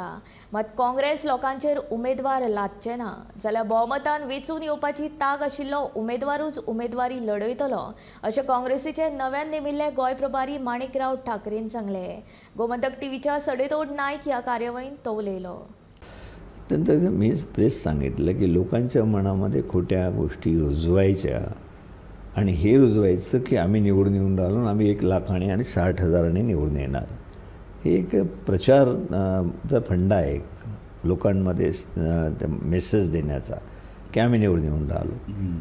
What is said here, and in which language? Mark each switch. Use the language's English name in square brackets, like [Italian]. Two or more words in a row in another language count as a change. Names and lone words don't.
[Konkani] मात काँग्रेस लोकांचेर उमेदवार लादचे ना जाल्यार भोवमतान वेंचून येवपाची तांक आशिल्लो उमेदवारूच उमेदवारी लढयतलो अशें काँग्रेसीचे नव्यान नेमिल्ले गोंय प्रभारी माणिकराव ठाकरेन सांगलें। गोमंतक टीव्हीच्या सडेतोड नायक ह्या कार्यावळींत तो उलयलो। [Marathi] त्यानंतर मी प्रेस सांगितलं की लोकांच्या मनामध्ये खोट्या गोष्टी रुजवायच्या आणि हे रुजवायचं की आम्ही निवडून येऊन राहिलो, आम्ही 1,00,000 आणि 60,000 निवडून येणार, हे एक प्रचारचा फंडा आहे लोकांमध्ये मेसेज देण्याचा की आम्ही निवडून येऊन राहिलो।